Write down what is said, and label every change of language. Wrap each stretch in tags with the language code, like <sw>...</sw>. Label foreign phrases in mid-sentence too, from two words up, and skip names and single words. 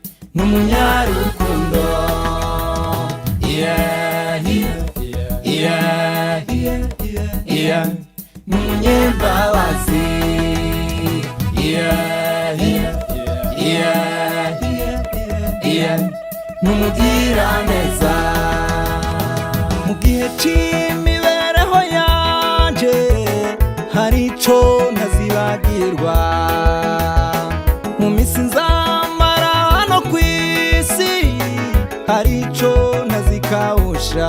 <rn>n'umunyarukundo.</rn> <en>Yeah, yeah, yeah, yeah, yeah,</en> <rn>n'umunyembabazi.</rn> <en>Yeah, yeah, yeah, yeah,</en> <rn>n'umugiraneza. Mu gihe c'imibereho yanje hari ico ntazibagirwa, mu misi nzamara hano kw'isi hari ico ntazikawusha.</rn>